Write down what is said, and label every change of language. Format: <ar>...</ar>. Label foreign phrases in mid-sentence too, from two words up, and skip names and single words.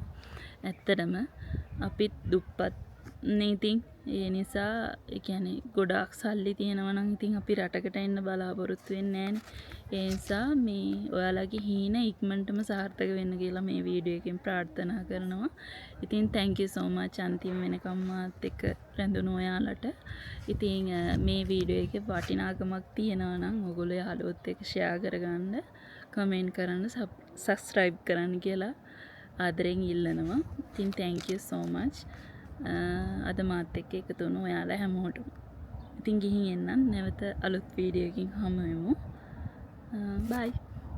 <si>ඇත්තටම අපිත් දුප්පත් නේ. ඉතින් ඒ නිසා ඒ කියන්නේ ගොඩාක් සල්ලි තියෙනවා නම් ඉතින් අපි රටකට එන්න බලාපොරොත්තු වෙන්නේ නැහනේ. ඒ නිසා මේ ඔයාලගේ හීන ඉක්මනටම සාර්ථක වෙන්න කියලා මේ වීඩියෝ එකෙන් ප්‍රාර්ථනා කරනවා. ඉතින්</si> <en>thank you so much</en> <si>අන්තිම වෙනකම් මාත් එක්ක රැඳුණු ඔයාලට. ඉතින් මේ වීඩියෝ එකේ වටිනාකමක් තියෙනවා නම් ඔයගොල්ලෝ යාළුවොත් එක්ක share කරගන්න, comment කරන්න, subscribe කරන්න කියලා ආදරෙන් ඉල්ලනවා.</si> <en>ඉතින් thank you so much.</en> <si>අද මාත් එක්ක එකතු වුණු ඔයාලා හැමෝටම. ඉතින් ගිහින් එන්නම්. නැවත අලුත් වීඩියෝ එකකින් හමු වෙමු. Bye.</si>